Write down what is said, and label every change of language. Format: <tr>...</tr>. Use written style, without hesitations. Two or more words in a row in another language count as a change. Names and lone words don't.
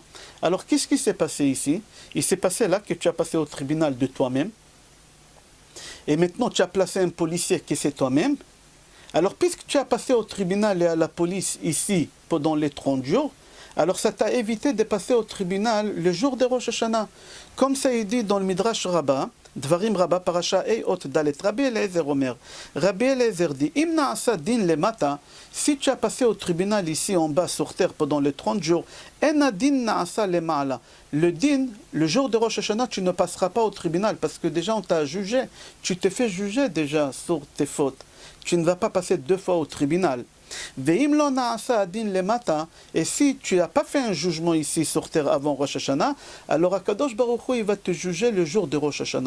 <fr>Alors qu'est-ce qui s'est passé ici? Il s'est passé là que tu as passé au tribunal de toi-même. Et maintenant tu as placé un policier qui c'est toi-même. Alors puisque tu as passé au tribunal et à la police ici pendant les 30 jours, alors ça t'a évité de passer au tribunal le jour de Rosh Hashanah. Comme ça est dit dans le Midrash Rabbah, Dvarim Rabbah Parasha Eiot Dalet, Rabbi Eliezer Omer. Rabbi Eliezer dit,</fr> <he>אם נעשה דין למטה,</he> <fr>si tu as passé au tribunal ici en bas sur terre pendant les 30 jours,</fr> <he>אין דין נעשה למעלה.</he> <fr>Le din, le jour de Rosh Hashanah, tu ne passeras pas au tribunal parce que déjà on t'a jugé, tu t'es fait juger déjà sur tes fautes. Tu ne vas pas passer 2 fois au tribunal. Et si tu n'as pas fait un jugement ici sur terre avant Rosh Hashanah, alors Akadosh Baruch Hu, il va te juger le jour de Rosh Hashanah.</fr>